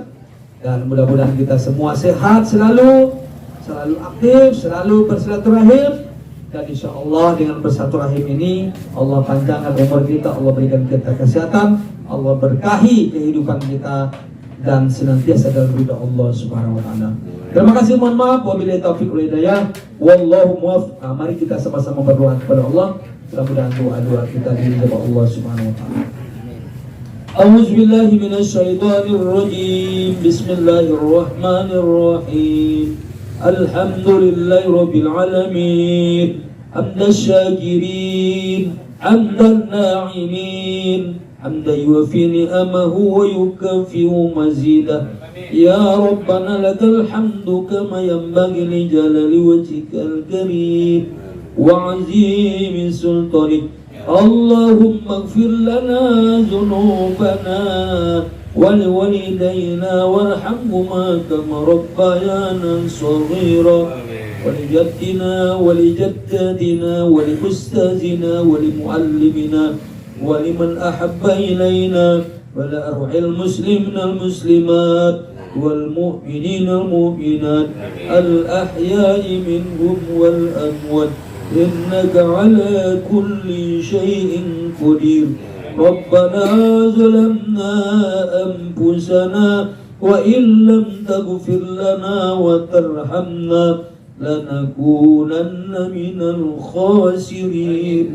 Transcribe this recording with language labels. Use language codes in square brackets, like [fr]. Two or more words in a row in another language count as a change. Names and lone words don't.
[id] Dan mudah-mudahan kita semua sehat selalu aktif, selalu bersilaturahim, dan [ar] إن شاء الله [id] dengan bersilaturahim ini Allah panjangkan umur kita, Allah berikan kita kesehatan, Allah berkahi kehidupan kita dan senantiasa dalam ridha Allah [ar] سبحانه وتعالى. [id] Terima kasih, mohon maaf, [ar] وبالله التوفيق والهداية، والله الموفق. [id] Mari kita sama-sama berdoa kepada Allah, mudah-mudahan doa-doa kita dijawab Allah [ar] سبحانه وتعالى. أعوذ بالله من الشيطان الرجيم. بسم الله الرحمن الرحيم. الحمد لله رب العالمين. حمدا شاكرين، حمدا ناعمين، حمدا يوافي نعمه ويكافئ مزيده. يا ربنا لك الحمد كما ينبغي لجلال وجهك الكريم وعظيم سلطانك. اللهم اغفر لنا ذنوبنا ولوالدينا وارحمهما كما ربيانا صغيرا ولجدنا ولجدتنا ولأستاذنا ولمعلمينا ولمن أحب إلينا ولأرواح المسلمين والمسلمات والمؤمنين والمؤمنات الأحياء منهم والأموات إنك على كل شيء قدير. ربنا ظلمنا أنفسنا وإن لم تغفر لنا وترحمنا لنكونن من الخاسرين.